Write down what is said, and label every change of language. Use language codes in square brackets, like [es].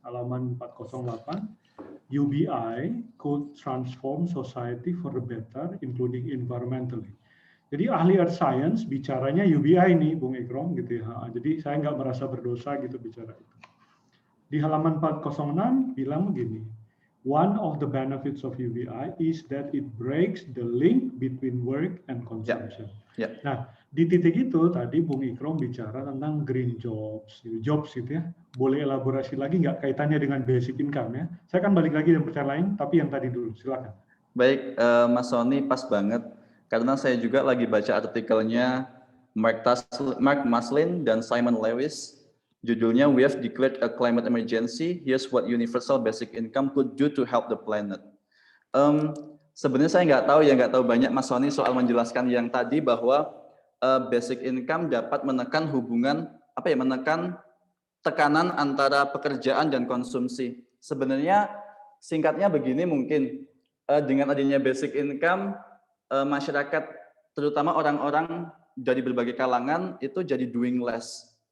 [id] Halaman 408, [en] UBI could transform society for the better, including environmentally. [id] Jadi ahli earth science bicaranya UBI nih, Bung Ikrom gitu ya. Jadi saya nggak merasa berdosa gitu bicara itu. Di halaman 406 bilang begini, [en] one of the benefits of UBI is that it breaks the link between work and consumption. Yeah. [id] Nah, di titik itu tadi Bung Ikrom bicara tentang green jobs gitu ya. Boleh elaborasi lagi nggak kaitannya dengan basic income ya? Saya akan balik lagi dengan pertanyaan lain, tapi yang tadi dulu, silakan. Baik, Mas Sony pas banget, karena saya juga lagi baca artikelnya Mark Maslin dan Simon Lewis. Judulnya [en] We Have Declared a Climate Emergency. Here's what universal basic income could do to help the planet. [id] Sebenarnya saya nggak tahu banyak Mas Sony soal menjelaskan yang tadi bahwa basic income dapat menekan menekan tekanan antara pekerjaan dan konsumsi. Sebenarnya singkatnya begini mungkin. Dengan adanya basic income, masyarakat, terutama orang-orang dari berbagai kalangan, itu jadi [en] doing less.